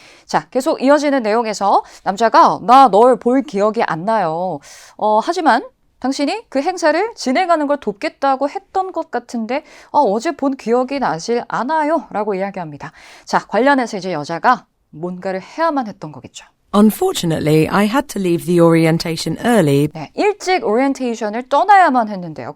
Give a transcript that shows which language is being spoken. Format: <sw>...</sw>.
<ko>자, 계속 이어지는 내용에서 남자가 나 널 볼 기억이 안 나요. 하지만 당신이 그 행사를 진행하는 걸 돕겠다고 했던 것 같은데 어제 본 기억이 나질 않아요. 라고 이야기합니다. 자, 관련해서 이제 여자가 뭔가를 해야만 했던 거겠죠.</ko> <en>Unfortunately, I had to leave the orientation early</en> <ko>네, 일찍 오리엔테이션을 떠나야만 했는데요.</ko>